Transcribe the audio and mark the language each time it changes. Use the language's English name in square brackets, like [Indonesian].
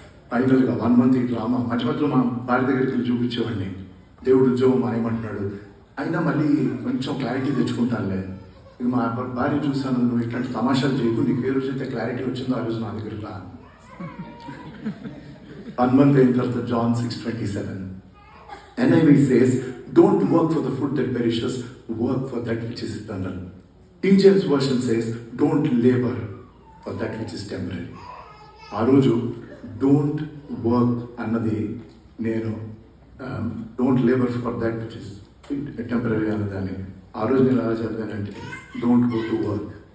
[Telugu] ఫైనల్గా 1 month ఈ drama మధ్యలో మా భార్య దగ్గరికి వెళ్ళి చూపించేవాడిని. దేవుడు ఉద్యోగం మానేయమంటున్నాడు, అయినా మళ్ళీ కొంచెం క్లారిటీ తెచ్చుకుంటానులే. ఇక మా భార్య చూసాను, నువ్వు ఇట్లాంటి తమాషాలు చేయకు, నీకు ఏ రోజైతే క్లారిటీ వచ్చిందో ఆ రోజు నా దగ్గరికి రా. [English] 1 month [Telugu] అయిన తర్వాత [English] John 6:27 NIV says, don't work for the food that perishes, work for that which is eternal. King James Version says, don't labor for that which is temporary. [Telugu] ఆ రోజు డోంట్ వర్క్ అన్నది నేను [English] don't labour for that which is temporary [Telugu] అన్నదాన్ని ఆ రోజు నేను ఎలా చదివానంటే [English] Don't go to work.